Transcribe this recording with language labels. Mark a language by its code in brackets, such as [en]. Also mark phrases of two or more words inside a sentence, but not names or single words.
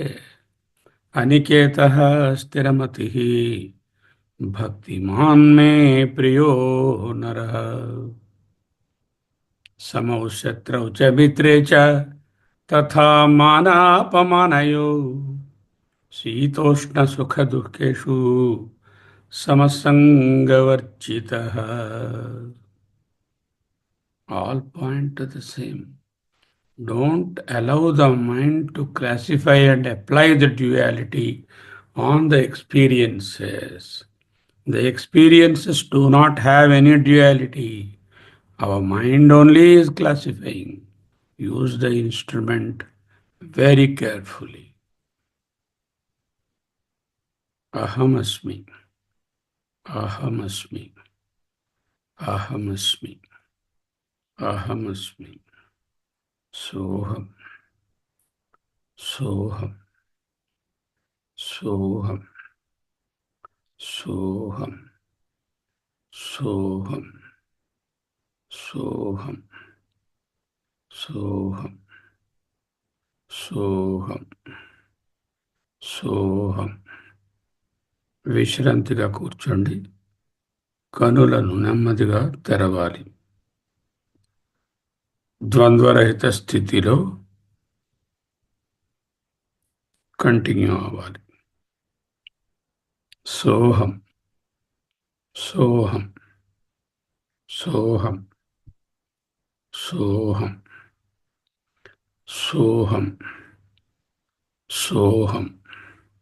[sa] అనికేతః స్థిరమతిః భక్తిమాన్ మే ప్రియో నరః. సమౌ శత్రౌ చ మిత్రే చ తథా మానాపమానయో శీతోష్ణ సుఖ దుఃఖేషు సమసంగవర్జితః. [en] All point to the same. Don't allow the mind to classify and apply the duality on the experiences. The experiences do not have any duality. Our mind only is classifying. Use the instrument very carefully. [sa] अहमस्मि, अहमस्मि, अहमस्मि, अहमस्मि. सोऽहम्, सोऽहम्, सोऽहम्, सोऽहम्, सोऽहम्, सोऽहम्, सोऽहम्, सोऽहम्, सोऽहम्. [te] విశ్రాంతిగా కూర్చోండి. కనులను నెమ్మదిగా తెరవాలి. ద్వంద్వరహిత స్థితిలో కంటిన్యూ అవ్వాలి. [sa] సోహం, సోహం, సోహం, సోహం, సోహం, సోహం.